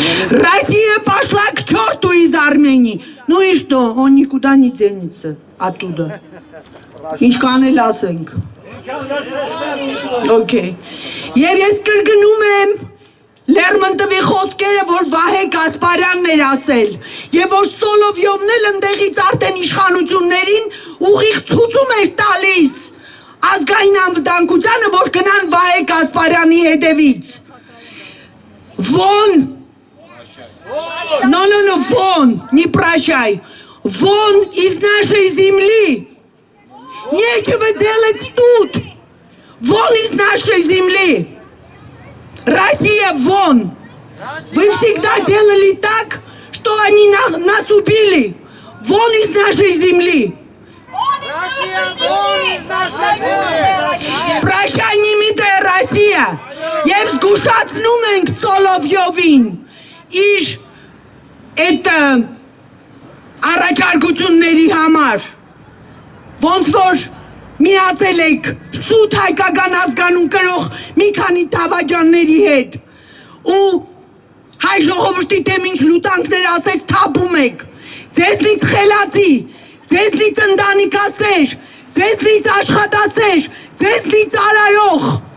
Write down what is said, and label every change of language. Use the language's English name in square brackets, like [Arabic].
[Russian] Россия пошла к черту из Армении. Ну и что? Он никуда не денется оттуда. [Armenian] Ինչքան էլ ասենք։ Okay. Եվ ես կրկնում եմ Լերմոնտովի խոսքերը, որ Վահե Կասպարյանն էր ասել, եւ որ Սոլովյովն էլ ընդեղից արդեն իշխանություններին ուղիղ ցուցում էր տալիս ազգային անվտանգությանը, որ գնան Վահե Կասպարյանի հետևից։ [Russian] Вон! No, вон! Не прощай! Вон из нашей земли! Нечего делать тут! Вон из нашей земли! Россия, вон! Вы всегда делали так, что они нас убили! Вон из нашей земли! Россия, вон из нашей земли! Прощай, немитая Россия! [Armenian] Եվ զգուշացնում ենք Սոլովյովին իր այդ առաջարկությունների համար, ոնց որ միացել եք սուտ հայկական ազգանուն կրող մի քանի դավաճանների հետ ու հայ ժողովրդի դեմ ինչ լուտանքներ ասես թափում եք, ձեզնից խելացի, ձեզնից ընտանիքասեր, ձեզնից աշխատասեր, ձեզնից արարող